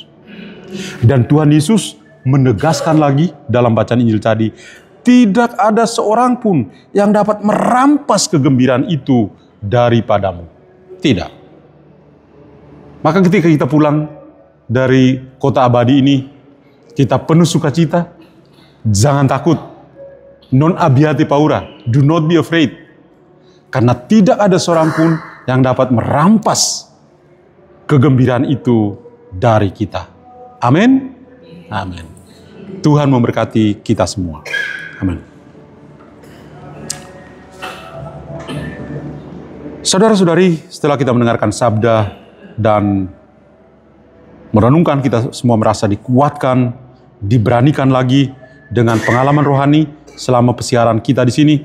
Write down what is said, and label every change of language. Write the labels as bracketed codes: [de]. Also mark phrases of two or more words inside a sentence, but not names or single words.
[id] Dan Tuhan Yesus menegaskan lagi dalam bacaan Injil tadi, tidak ada seorang pun yang dapat merampas kegembiraan itu daripadamu. Tidak. Maka ketika kita pulang dari kota abadi ini, kita penuh sukacita, jangan takut. [it] Non abhiate paura, [en] do not be afraid. [id] Karena tidak ada seorang pun yang dapat merampas kegembiraan itu dari kita. Amin. Amin. Tuhan memberkati kita semua. Amin. Saudara-saudari, setelah kita mendengarkan sabda dan merenungkan, kita semua merasa dikuatkan, diberanikan lagi dengan pengalaman rohani selama pesiaran kita di sini.